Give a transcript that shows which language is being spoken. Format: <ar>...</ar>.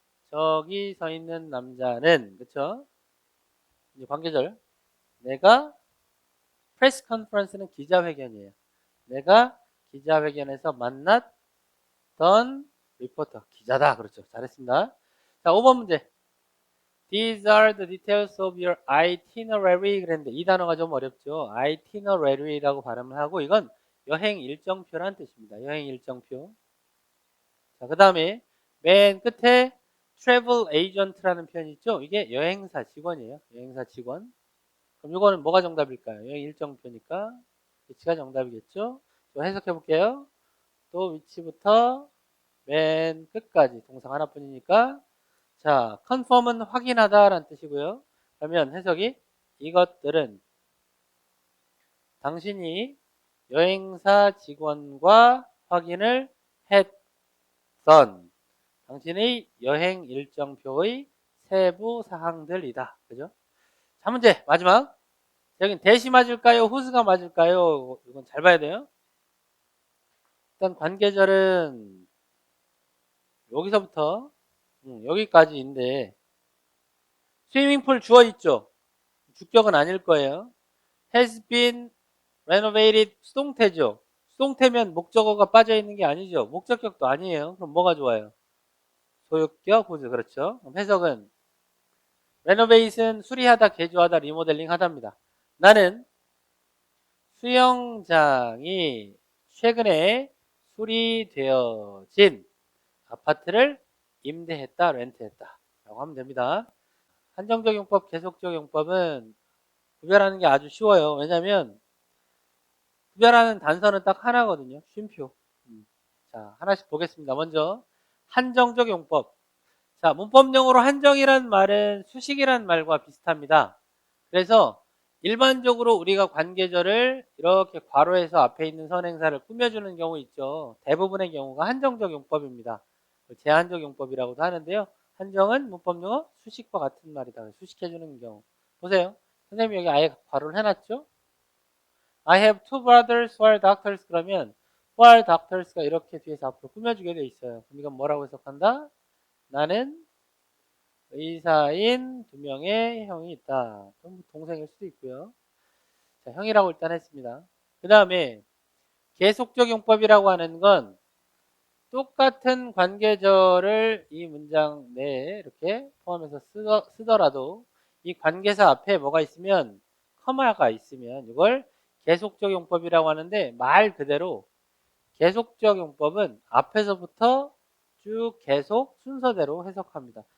<ko>저기 서 있는 남자는, 그쵸? 이제 관계절. 내가, 프레스 컨퍼런스는 기자회견이에요. 내가 기자회견에서 만났던 리포터. 기자다. 그렇죠. 잘했습니다. 자, 5번 문제.</ko> <en>These are the details of your itinerary.</en> <ko>그랬는데 이 단어가 좀 어렵죠. itinerary라고 발음을 하고 이건 여행 일정표라는 뜻입니다. 여행 일정표. 자, 그 다음에 맨 끝에 travel agent라는 표현이 있죠. 이게 여행사 직원이에요. 여행사 직원. 그럼 이거는 뭐가 정답일까요? 여행 일정표니까 위치가 정답이겠죠. 또 해석해 볼게요. 또 위치부터 맨 끝까지 동사 하나뿐이니까 자, confirm은 확인하다라는 뜻이고요. 그러면 해석이 이것들은 당신이 여행사 직원과 확인을 했던 당신의 여행 일정표의 세부 사항들이다. 그죠? 자, 문제 마지막. 여긴 대시 맞을까요? 후스가 맞을까요? 이건 잘 봐야 돼요. 일단 관계절은 여기서부터 여기까지인데 스위밍풀 주어 있죠? 주격은 아닐 거예요.</ko> <en>has been renovated</en> <ko>수동태죠. 수동태면 목적어가 빠져 있는 게 아니죠. 목적격도 아니에요. 그럼 뭐가 좋아요? 소유격, 보즈. 그렇죠. 그럼 해석은 renovation 수리하다, 개조하다, 리모델링 하다입니다. 나는 수영장이 최근에 수리되어진 아파트를 임대했다, 렌트했다 라고 하면 됩니다. 한정적 용법, 계속적 용법은 구별하는 게 아주 쉬워요. 왜냐하면 구별하는 단서는 딱 하나거든요. 쉼표. 자, 하나씩 보겠습니다. 먼저 한정적 용법. 자, 문법용어로 한정이란 말은 수식이란 말과 비슷합니다. 그래서 일반적으로 우리가 관계절을 이렇게 괄호해서 앞에 있는 선행사를 꾸며주는 경우 있죠. 대부분의 경우가 한정적 용법입니다. 제한적 용법이라고도 하는데요. 한정은 문법용어 수식과 같은 말이다. 수식해주는 경우. 보세요. 선생님이 여기 아예 괄호를 해놨죠.</ko> <en>I have two brothers who are doctors.</en> <ko>그러면</ko> <en>who are doctors</en> <ko>가 이렇게 뒤에서 앞으로 꾸며주게 돼 있어요. 그럼 이건 뭐라고 해석한다? 나는 의사인 두 명의 형이 있다. 동생일 수도 있고요. 자, 형이라고 일단 했습니다. 그 다음에 계속적 용법이라고 하는 건 똑같은 관계절을 이 문장 내에 이렇게 포함해서 쓰더라도 이 관계사 앞에 뭐가 있으면 커마가 있으면 이걸 계속적 용법이라고 하는데 말 그대로 계속적 용법은 앞에서부터 쭉 계속 순서대로 해석합니다.</ko>